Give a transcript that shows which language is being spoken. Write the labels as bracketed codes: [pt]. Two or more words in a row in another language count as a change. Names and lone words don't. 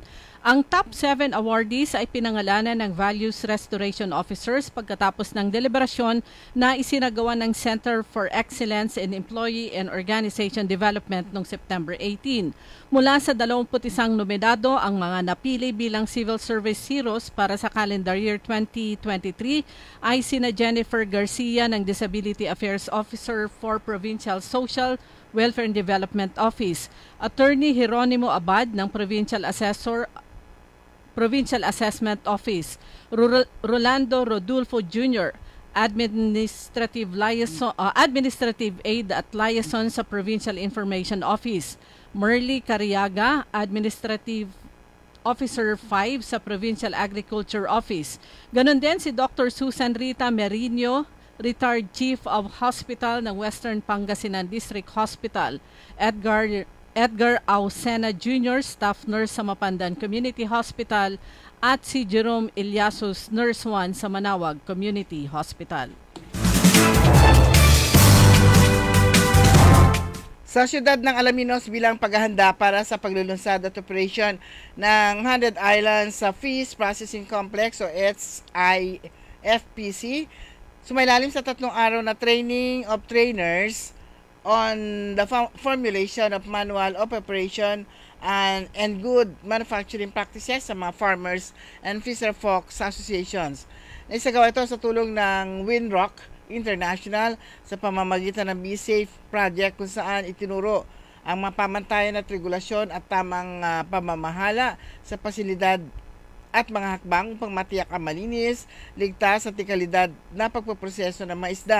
[tl] Ang top 7 awardees ay pinangalanan ng Values Restoration Officers pagkatapos ng deliberasyon na isinagawa ng Center for Excellence in Employee and Organization Development noong September 18. Mula sa 21 nominado, ang mga napili bilang Civil Service Heroes para sa [en] calendar year [tl] 2023 ay sina Jennifer Garcia ng Disability Affairs Officer for Provincial Social Welfare and Development Office, Attorney Jeronimo Abad ng Provincial Assessment Office, Rolando Rodulfo Jr., Administrative Aid at Liaison sa Provincial Information Office, Merly Cariaga, Administrative Officer 5 sa Provincial Agriculture Office. Ganon din si Dr. Susan Rita Merino, [en] Retired Chief of Hospital [tl] ng Western Pangasinan District Hospital, Edgar Ausena Jr., [en] Staff Nurse [tl] sa Mapandan Community Hospital, at si Jerome Ilyasus, Nurse 1 sa Manawag Community Hospital. Sa siyudad ng Alaminos bilang paghahanda para sa paglulunsad at operation ng 100 Islands sa Fish Processing Complex o SIFPC, sumailalim sa 3 araw na [en] training of trainers on the formulation of manual of operation and good manufacturing practices [tl] sa mga [en] farmers and fisherfolks associations. [tl] Naisagawa ito sa tulong ng Winrock International sa pamamagitan ng Be Safe Project kung saan itinuro ang mapamantayan at regulasyon at tamang pamamahala sa pasilidad at mga hakbang upang matiyak ang malinis, ligtas at ikalidad na pagpoproseso ng mga isda.